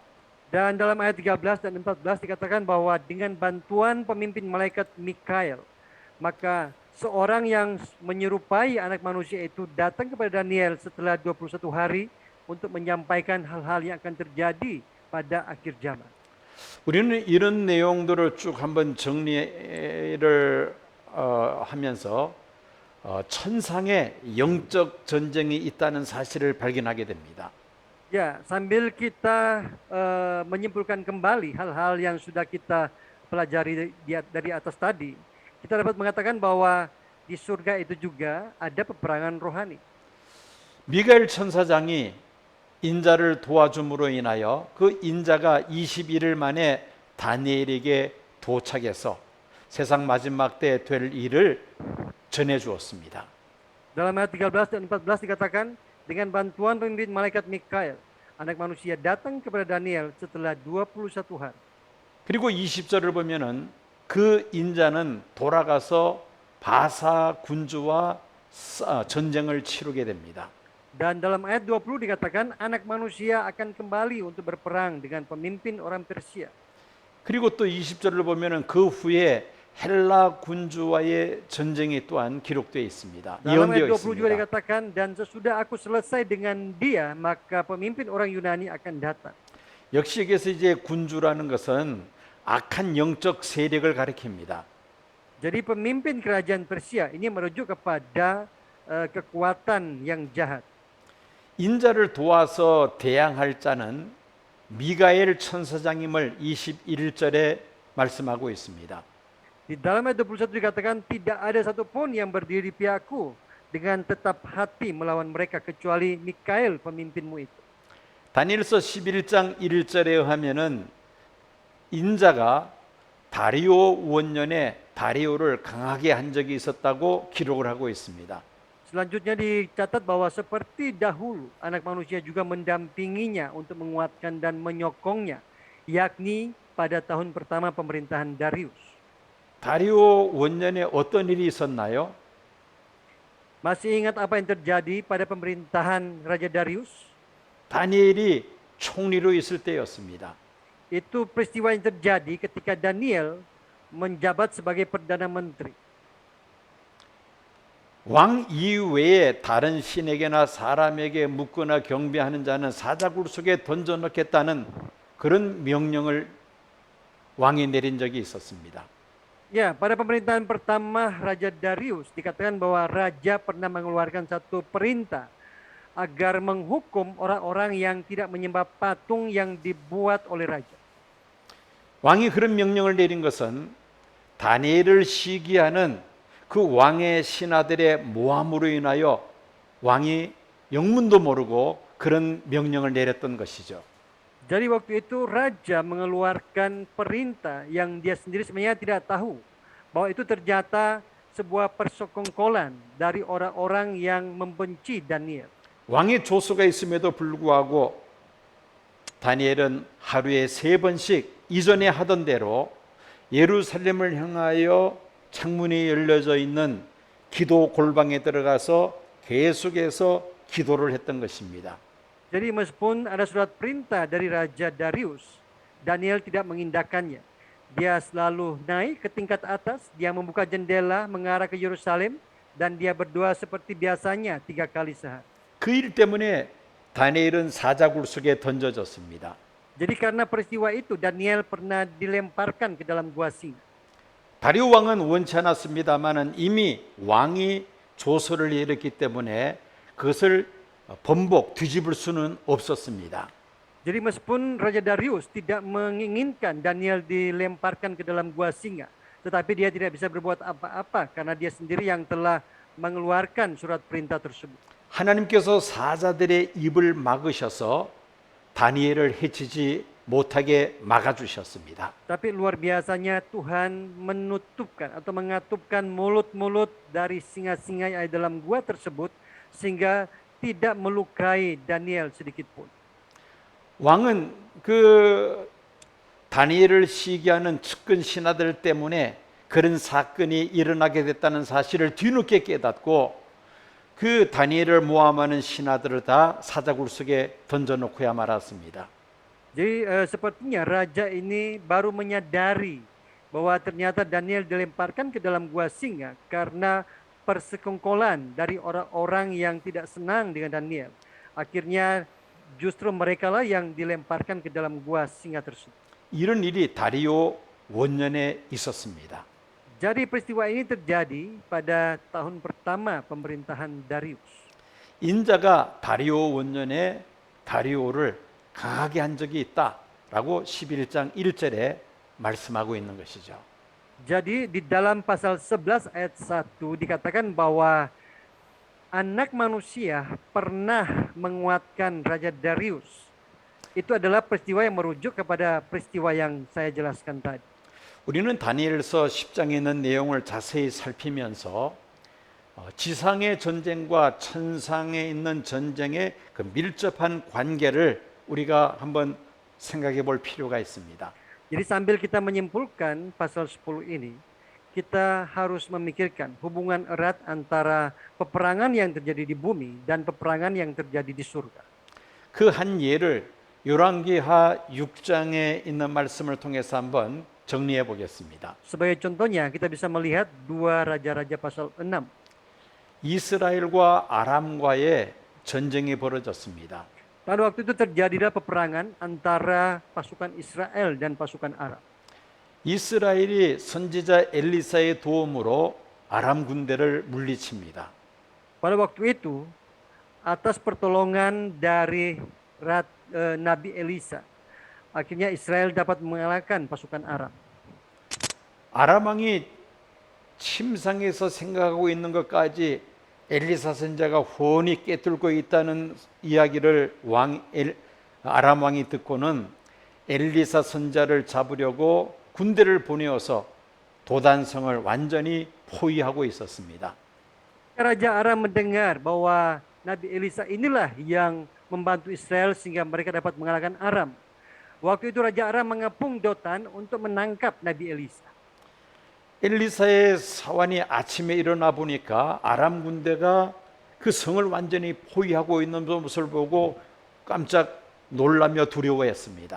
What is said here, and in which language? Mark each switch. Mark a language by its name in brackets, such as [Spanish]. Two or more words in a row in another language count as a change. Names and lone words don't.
[Indonesian] Dan dalam ayat 13 dan 14 dikatakan bahwa dengan bantuan pemimpin malaikat Mikael, maka seorang yang menyerupai anak manusia itu datang kepada Daniel setelah 21 hari untuk menyampaikan hal-hal yang akan terjadi pada akhir zaman. [Korean] 우리는 이런 내용들을 쭉 한번 정리를 하면서 천상에 영적 전쟁이 있다는 사실을 발견하게 됩니다. [Indonesian] Ya, sambil kita menyimpulkan kembali hal-hal yang sudah kita pelajari dari atas tadi, kita dapat mengatakan bahwa di surga itu juga ada peperangan rohani. [Korean] 미가엘 천사장이 인자를 도와줌으로 인하여 그 인자가 21일 만에 다니엘에게 도착해서 세상 마지막 때 될 일을 전해 주었습니다. [Indonesian] Dalam ayat 13 dan 14 dikatakan, dengan bantuan pemimpin malaikat Mikael, anak manusia datang kepada Daniel setelah 21 hari. [Korean] 그리고 20절을 보면은 그 인자는 돌아가서 바사 군주와 전쟁을 치르게 됩니다. [Indonesian] Dan dalam ayat 20 dikatakan anak manusia akan kembali untuk berperang dengan pemimpin orang Persia. [Korean] 그리고 또 20절을 보면은 그 후에 헬라 군주와의 전쟁이 또한 기록되어 있습니다. [Indonesian] Dalam ayat [Korean] 예언되어 [Indonesian] 20 juga [Korean] 있습니다. [Indonesian] dikatakan, dan sesudah aku selesai dengan dia, maka pemimpin orang Yunani akan datang. [Korean] 역시 여기서 이제 군주라는 것은 악한 영적 세력을 가리킵니다. [Indonesian] Jadi pemimpin kerajaan Persia ini merujuk kepada kekuatan yang jahat. [Korean] 인자를 도와서 대항할 자는 미가엘 천사장임을 21절에 말씀하고 있습니다. [Indonesian] Di dalam ayat 21 dikatakan, tidak ada satupun yang berdiri di pihakku dengan tetap hati melawan mereka kecuali Mikael pemimpinmu itu. [Korean] 다니엘서 11장 1절에 의하면은 인자가 다리오 원년에 다리오를 강하게 한 적이 있었다고 기록을 하고 있습니다. [Indonesian] Selanjutnya dicatat bahwa seperti dahulu anak manusia juga mendampinginya untuk menguatkan dan menyokongnya, yakni pada tahun pertama pemerintahan Darius. [Korean] 다리오 원년에 어떤 일이 있었나요? [Indonesian] Masih ingat apa yang terjadi pada pemerintahan Raja Darius? [Korean] 다니엘이 총리로 있을 때였습니다. [Indonesian] Itu peristiwa yang terjadi ketika Daniel menjabat sebagai Perdana Menteri. [Korean] 왕 이외에 다른 신에게나 사람에게 묻거나 경배하는 자는 사자굴 속에 던져넣겠다는 그런 명령을 왕이 내린 적이 있었습니다. [Indonesian] Ya, pada pemerintahan pertama Raja Darius dikatakan bahwa raja pernah mengeluarkan satu perintah agar menghukum orang-orang yang tidak menyembah patung yang dibuat oleh raja. [Korean] 왕이 그런 명령을 내린 것은 다니엘을 시기하는 그 왕의 신하들의 모함으로 인하여 왕이 영문도 모르고 그런 명령을 내렸던 것이죠. [Indonesian] Jadi waktu itu raja mengeluarkan perintah yang dia sendiri sebenarnya tidak tahu bahwa itu ternyata sebuah persekongkolan dari orang-orang yang membenci Daniel. [Korean] 왕의 조서가 있음에도 불구하고 다니엘은 하루에 3번씩 이전에 하던 대로 예루살렘을 향하여 창문이 열려져 있는 기도 골방에 들어가서 계속해서 기도를 했던 것입니다. [Indonesian] Jadi meskipun ada surat perintah dari Raja Darius, Daniel tidak mengindahkannya. Dia selalu naik ke tingkat atas, dia membuka jendela mengarah ke Yerusalem, dan dia berdoa seperti biasanya 3 kali sehari. [Korean] 그 일 때문에 다니엘은 사자굴 속에 던져졌습니다. [Indonesian] Jadi karena peristiwa itu, Daniel pernah dilemparkan ke dalam gua singa. [Korean] 다리오 왕은 원치 않았습니다마는 이미 왕이 조서를 내렸기 때문에 그것을 번복 뒤집을 수는 없었습니다. [Indonesian] Jadi meskipun Raja Darius tidak menginginkan Daniel dilemparkan ke dalam gua singa, tetapi dia tidak bisa berbuat apa-apa karena dia sendiri yang telah mengeluarkan surat perintah tersebut. [Korean] 하나님께서 사자들의 입을 막으셔서 다니엘을 해치지 못하게 막아주셨습니다. [Indonesian] Tapi luar biasanya Tuhan menutupkan atau mengatupkan mulut-mulut dari singa-singa yang ada dalam gua tersebut sehingga tidak melukai Daniel sedikit pun. [Korean] 왕은 그 다니엘을 시기하는 측근 신하들 때문에 그런 사건이 일어나게 됐다는 사실을 뒤늦게 깨닫고 그 다니엘을 모함하는 신하들을 다 사자굴 속에 던져놓고야 말았습니다. [Indonesian] Jadi sepertinya raja ini baru menyadari bahwa ternyata Daniel dilemparkan ke dalam gua singa karena persekongkolan dari orang-orang yang tidak senang dengan Daniel. Akhirnya justru merekalah yang dilemparkan ke dalam gua singa tersebut. [Korean] 이런 일이 다리오 원년에 있었습니다. [Indonesian] Jadi peristiwa ini terjadi pada tahun pertama pemerintahan Darius. [Korean] 인자가 다리오 원년에 다리오를 강하게 한 적이 있다라고 11장 1절에 말씀하고 있는 것이죠. [Indonesian] Jadi di dalam pasal 11 ayat 1 dikatakan bahwa anak manusia pernah menguatkan Raja Darius. Itu adalah peristiwa yang merujuk kepada peristiwa yang saya jelaskan tadi. [Korean] 우리는 다니엘서 10장에 있는 내용을 자세히 살피면서 지상의 전쟁과 천상에 있는 전쟁의 그 밀접한 관계를 우리가 한번 생각해 볼 필요가 있습니다. [Indonesian] Jadi sambil kita menyimpulkan pasal 10 ini, kita harus memikirkan hubungan erat antara peperangan yang terjadi di bumi dan peperangan yang terjadi di surga. [Korean] 그 한 예를 열왕기하 6장에 있는 말씀을 통해서 한번 정리해 보겠습니다. [Indonesian] Sebagai contohnya, kita bisa melihat 2 Raja-Raja pasal 6. [Korean] 이스라엘과 아람과의 전쟁이 벌어졌습니다. [Indonesian] Pada waktu itu terjadilah peperangan antara pasukan Israel dan pasukan Arab. [Korean] 이스라엘이 선지자 엘리사의 도움으로 아람 군대를 물리칩니다. [Indonesian] Pada waktu itu, atas pertolongan dari Nabi Elisa, akhirnya Israel dapat mengalahkan pasukan Arab. [Korean] 아람 왕이 침상에서 생각하고 있는 것까지 엘리사 선지자가 훤히 꿰뚫고 있다는 이야기를 아람 왕이 듣고는 엘리사 선지자를 잡으려고 군대를 보내어서 도단성을 완전히 포위하고 있었습니다. [Indonesian] Raja Aram mendengar bahwa Nabi Elisa inilah yang membantu Israel sehingga mereka dapat mengalahkan Aram. Waktu itu Raja Aram mengepung Dotan untuk menangkap Nabi Elisa. [Korean] 엘리사의 사환이 아침에 일어나 보니까 아람 군대가 그 성을 완전히 포위하고 있는 모습을 보고 깜짝 놀라며 두려워했습니다.